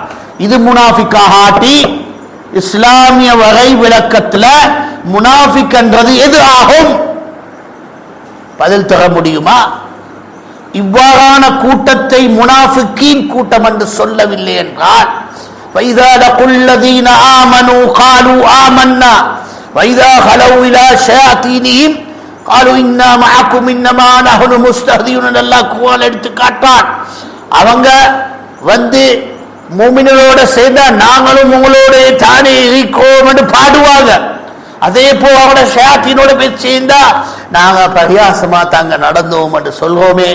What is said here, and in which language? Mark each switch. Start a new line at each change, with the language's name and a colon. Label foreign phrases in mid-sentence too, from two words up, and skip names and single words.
Tamil: இது முனாஃபிக்காக ஆட்டி இஸ்லாமிய வகை விளக்கத்தில் முனாஃபிக் என்றது எது ஆகும்? பதில் தர முடியுமா? இவ்வாறான கூட்டத்தை முனாஃபிக்கீன் கூட்டம் என்று சொல்லவில்லை என்றால்,
Arabic: وَإِذَا لَقُوا الَّذِينَ آمَنُوا قَالُوا آمَنَّا وَإِذَا خَلَوْا إِلَى شَيَاطِينِهِمْ قَالُوا إِنَّا مَعَكُمْ إِنَّمَا نَحْنُ مُسْتَهْزِئُونَ.
Tamil: அல்லாஹ் குர்ஆன் எடுத்து காட்டான். அவங்க வந்து மூமின்களோட சேர்ந்தா நாங்களும் உங்களோட தானே இருக்கோம் என்று பாடுவாங்க. அதே போல அவங்களோட ஷயாத்தீனோட போய் சேர்ந்தா நாங்க பரியாசமா தாங்க நடந்தோம் என்று சொல்வோமே.